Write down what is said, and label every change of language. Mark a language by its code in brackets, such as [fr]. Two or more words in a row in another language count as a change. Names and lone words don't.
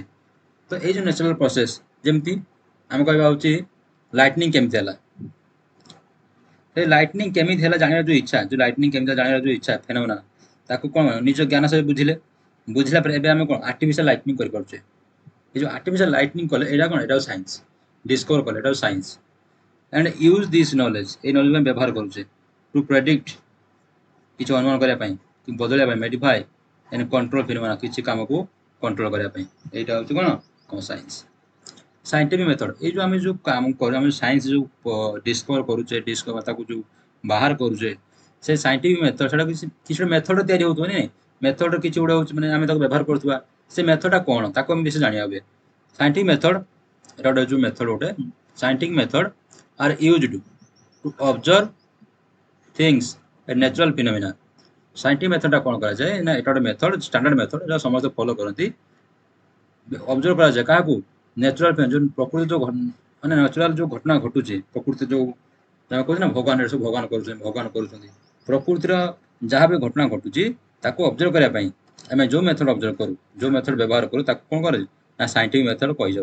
[or] ତ ଏଇ ଯୋଉ [en] natural process, [or] ଯେମିତି ଆମେ କହିବା ହଉଛି ଲାଇଟନିଂ କେମିତି ହେଲା? ସେ ଲାଇଟନିଂ କେମିତି ହେଲା ଜାଣିବାର ଯୋଉ ଇଚ୍ଛା, ଯୋଉ ଲାଇଟନିଂ କେମିତି ଜାଣିବାର ଯୋଉ ଇଚ୍ଛା, ଫେନୋମେନା, ତାକୁ କଣ ନିଜ ଜ୍ଞାନ ସହିତ ବୁଝିଲା ପରେ ଏବେ ଆମେ କଣ [en] artificial lightning [or] କରିପାରୁଛେ। ଏ ଯୋଉ [en] artificial lightning [or] କଲେ, ଏଇଟା କଣ? ଏଇଟା [en] science discover [or] କଲେ, ଏଇଟା ସାଇନ୍ସ। [en] and use this knowledge, এই knowledge [or] ଆମେ ବ୍ୟବହାର କରୁଛେ [en] to predict, [or] କିଛି ଅନୁମାନ କରିବା ପାଇଁ, କି ବଦଳିବା ପାଇଁ, [en] modify and control [or] ଫିନୋମେନା, କିଛି କାମକୁ କଣ୍ଟ୍ରୋଲ କରିବା ପାଇଁ। ଏଇଟା ହଉଛି କଣ? ସାଇନ୍ସ। [en] scientific method, [or] ଏଇ ଯୋଉ ଆମେ ଯୋଉ କାମ କରୁ, ଆମେ ସାଇନ୍ସ ଯୋଉ ଡିସ୍କଭର କରୁଛେ, ତାକୁ ଯୋଉ ବାହାର କରୁଛେ, ସେ [en] scientific method, [or] ସେଟା କିଛି ମେଥଡ ତିଆରି ହଉଥିବ ନାଇଁ? ମେଥଡ କିଛି ଗୋଟେ ହଉଛି, ମାନେ ଆମେ ତାକୁ ବ୍ୟବହାର କରୁଥିବା, ସେ ମେଥଡଟା କଣ, ତାକୁ ଆମେ ବେଶୀ ଜାଣିବା ହୁଏ। [en] scientific method, [or] ଏଟା ଗୋଟେ ଯୋଉ [en] ମେଥଡ, ଗୋଟେ scientific method are used to observe things a natural phenomena। [or] ସାଇଣ୍ଟିଫିକ ମେଥଡଟା କଣ କରାଯାଏ ନା, ଏଟା ଗୋଟେ [en] method, standard method, [or] ଏଟା ସମସ୍ତେ ଫଲୋ କରନ୍ତି। ଅବଜର୍ଭ କରାଯାଏ କାହାକୁ? ନ୍ୟାଚୁରାଲ, ଯୋଉ ପ୍ରକୃତି ଯୋଉ ମାନେ ନ୍ୟାଚୁରାଲ ଯୋଉ ଘଟଣା ଘଟୁଛି, ପ୍ରକୃତି ଯୋଉ ଆମେ କହୁଛେ ନା ଭଗବାନ, ଏଟା ସବୁ ଭଗବାନ କରୁଛନ୍ତି। ପ୍ରକୃତିର ଯାହା ବି ଘଟଣା ଘଟୁଛି ତାକୁ ଅବଜର୍ଭ କରିବା ପାଇଁ ଆମେ ଯୋଉ ମେଥଡ ଅବଜର୍ଭ କରୁ, ଯୋଉ ମେଥଡ ବ୍ୟବହାର କରୁ, ତାକୁ କଣ କରେ ନା [en] scientific method [or] କହିଯାଉ।